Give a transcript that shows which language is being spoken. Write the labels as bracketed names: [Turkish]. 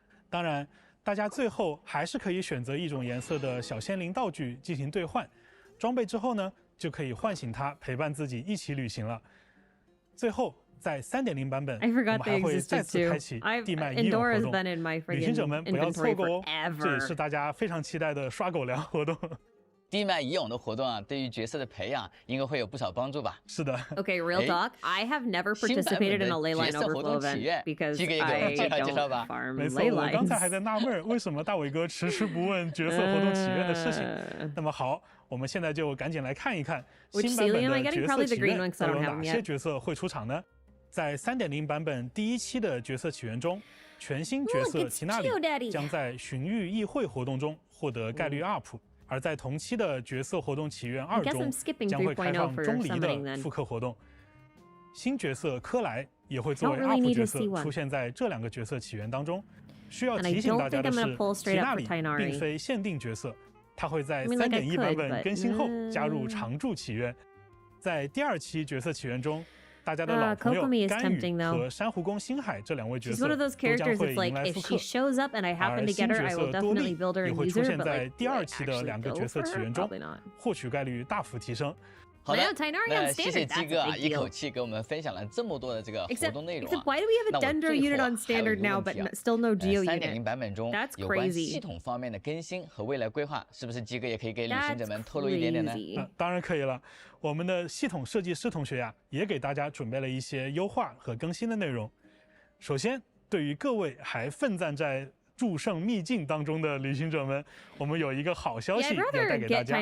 [Chinese] 当然，大家最后还是可以选择一种颜色的小仙灵道具进行兑换，装备之后呢，就可以唤醒它陪伴自己一起旅行了。最后，在 3.0 版本，我们还会再次开启地脉医勇活动，旅行者们不要错过哦！这也是大家非常期待的刷狗粮活动。地脉乙勇的活动啊，对于角色的培养应该会有不少帮助吧？是的。 [English] Okay, real talk. I have never participated in a ley line overflow event because I don't farm [Chinese] 没错， [English] ley [Chinese] 我 [English] lines. [Chinese] 刚才还在纳闷，为什么大伟哥迟迟不问角色活动起源的事情。那么好，我们现在就赶紧来看一看新版本的角色起源都有哪些角色会出场呢？在 3.0 版本第1期的角色起源中，全新角色齐纳里将在寻域议会活动中获得概率 up。而在同期的角色活动起源2中，将会开放钟离的复刻活动。新角色科莱也会作为 up 角色出现在这2个角色起源当中。需要提醒大家的是，齐纳里并非限定角色，他会在 3.1 版本更新后加入常驻起源。在第2期角色起源中，大家的老朋友甘雨和珊瑚宫星海这2位角色都将会迎来复刻，而新角色多莉也会出现在第2期的2个角色起源中，获取概率大幅提升。好的，那谢谢鸡哥啊，一口气给我们分享了这么多的这个活动内容啊。 [English] Why do we have a Dendro unit on standard now, but still no Geo unit? [Chinese] 3.0 版本中有关系统方面的更新和未来规划，是不是鸡哥也可以给旅行者们透露一点点呢？当然可以了。我们的系统设计师同学呀，也给大家准备了一些优化和更新的内容。首先，对于各位还奋战在祝圣秘境当中的旅行者们，我们有一个好消息要带给大家。